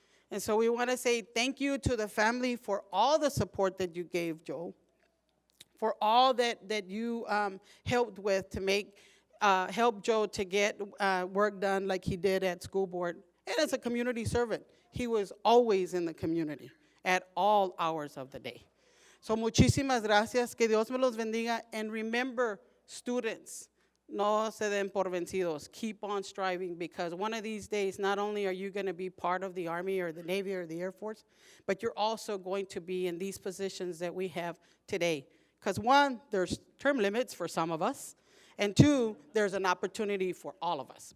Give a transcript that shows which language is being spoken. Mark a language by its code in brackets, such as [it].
[en] And so we want to say thank you to the family for all the support that you gave Joe, for all that you helped with to make help Joe to get work done like he did at school board. And as a community servant, he was always in the community at all hours of the day. So [es] muchísimas gracias, que Dios me los bendiga, [en] and remember, students, [es] no se den por vencidos. [en] Keep on striving, because one of these days, not only are you going to be part of the Army or the Navy or the Air Force, but you're also going to be in these positions that we have today. Because one, there's term limits for some of us, and two, there's an opportunity for all of us.